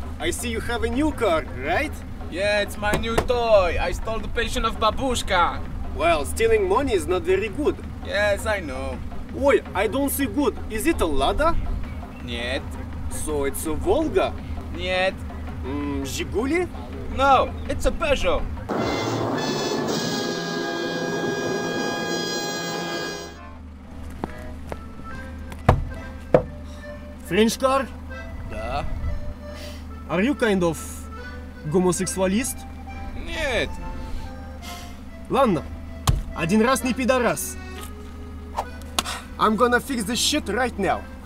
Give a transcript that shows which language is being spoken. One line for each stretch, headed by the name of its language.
English: I see you have a new car, right? Yeah, it's my new toy. I stole the pension of Babushka. Well, stealing money is not very good. Yes, I know. Ой, I don't see good. Is it a Lada?
Russian: Нет.
English: So it's a Volga?
Russian: Нет. Жигули?
English: No, it's a Peugeot. French car?
Russian: Да.
English: Are you kind of гомосексуалист?
Russian: Нет. Ладно, один раз не пидорас.
English: I'm gonna fix this shit right now.